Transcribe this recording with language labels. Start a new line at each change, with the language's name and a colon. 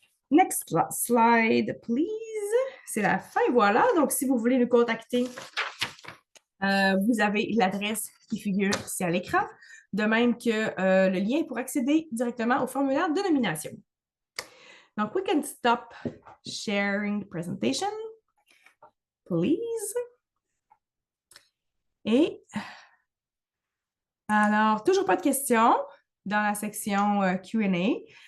English: Next slide, please.
French: C'est la fin, voilà. Donc, si vous voulez nous contacter, vous avez l'adresse qui figure ici à l'écran, de même que le lien pour accéder directement au formulaire de nomination.
English: Donc, we can stop sharing the presentation, please.
French: Et alors, toujours pas de questions dans la section Q&A.